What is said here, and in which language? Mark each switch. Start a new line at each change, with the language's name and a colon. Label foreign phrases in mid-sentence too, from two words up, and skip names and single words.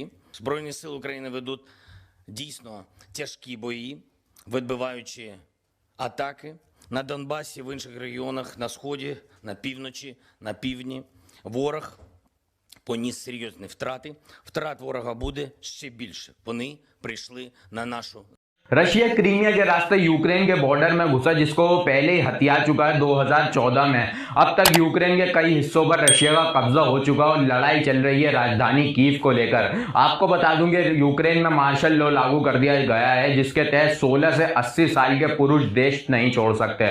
Ukrainian: Збройні сили України ведуть дійсно тяжкі бої, відбиваючи атаки на Донбасі, в інших регіонах, на Сході, на півночі, на півдні. Ворог поніс серйозні втрати. Втрат ворога буде ще більше. Вони прийшли на нашу
Hindi: रशिया क्रीमिया के रास्ते यूक्रेन के बॉर्डर में घुसा, जिसको वो पहले ही हथिया चुका है 2014 में। अब तक यूक्रेन के कई हिस्सों पर रशिया का कब्जा हो चुका और लड़ाई चल रही है राजधानी कीव को लेकर। आपको बता दूं कि यूक्रेन में
English: martial law
Hindi: लागू कर दिया गया है, जिसके तहत 16 से 80 साल के पुरुष देश नहीं छोड़ सकते।